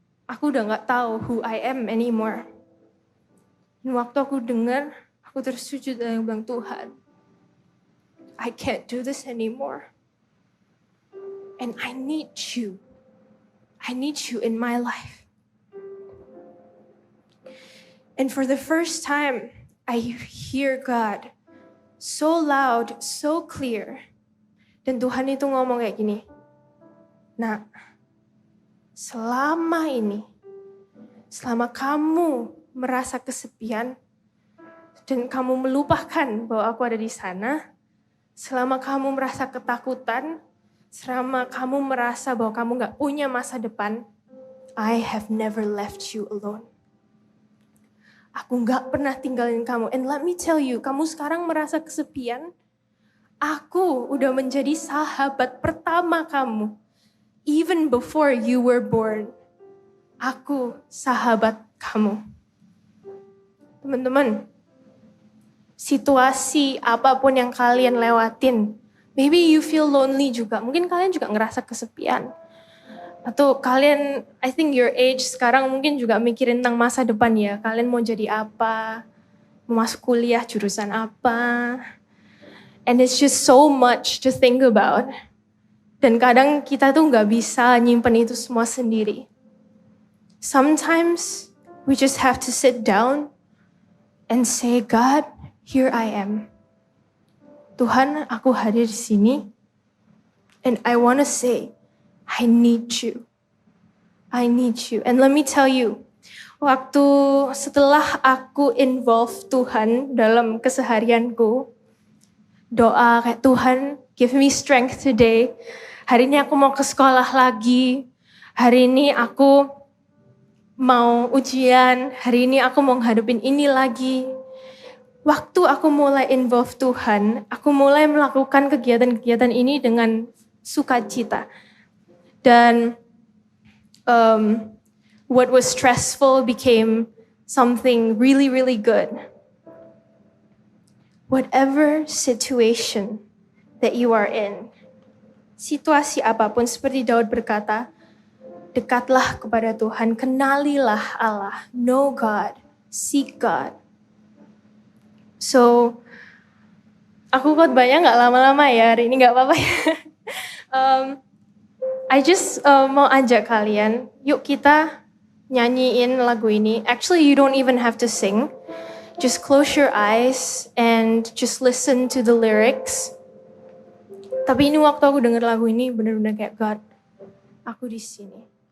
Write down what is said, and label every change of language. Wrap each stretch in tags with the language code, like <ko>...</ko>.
<id>Aku udah gak tahu who I am anymore. Dan waktu aku dengar, aku tersujud dan bilang, Tuhan, I can't do this anymore.</id> <en>And I need you. I need you in my life. And for the first time, I hear God so loud, so clear.</en> <id>Dan Tuhan itu ngomong kayak gini, Nak, selama kamu merasa kesepian, dan kamu melupakan bahwa aku ada di sana, selama kamu merasa ketakutan, selama kamu merasa bahwa kamu gak punya masa depan, I have never left you alone. Aku gak pernah tinggalin kamu. And let me tell you, kamu sekarang merasa kesepian, aku udah menjadi sahabat pertama kamu.</id> <en>Even before you were born, aku sahabat kamu.</en> <id>Teman-teman, situasi apapun yang kalian lewatin, maybe you feel lonely juga. Mungkin kalian juga ngerasa kesepian. Atau kalian, I think your age sekarang mungkin juga mikirin tentang masa depan ya. Kalian mau jadi apa, mau masuk kuliah jurusan apa.</id> <en>And it's just so much to think about.</en> <id>Dan kadang kita tuh gak bisa nyimpen itu semua sendiri.</id> <en>Sometimes we just have to sit down and say, God, here I am. Tuhan, aku hadir di sini. And I want to say, I need you. I need you. And let me tell you, waktu setelah aku involve Tuhan dalam keseharianku, doa kayak Tuhan, give me strength today.</en> <id>Hari ini aku mau ke sekolah lagi. Hari ini aku mau ujian. Hari ini aku mau ngadepin ini lagi. Waktu aku mulai involve Tuhan, aku mulai melakukan kegiatan-kegiatan ini dengan sukacita.</id> <en>Dan what was stressful became something really, really good.</en> <id>Whatever situation that you are in, situasi apapun seperti Daud berkata, dekatlah kepada Tuhan, kenalilah Allah, know God, seek God. So, aku khotbahnya gak lama-lama ya, hari ini gak apa-apa ya. I just mau ajak kalian, yuk kita nyanyiin lagu ini.</id> <en>Actually, you don't even have to sing. Just close your eyes and just listen to the lyrics.</en> <id>Tapi ini waktu aku denger lagu ini benar-benar kayak God, aku di sini.</id>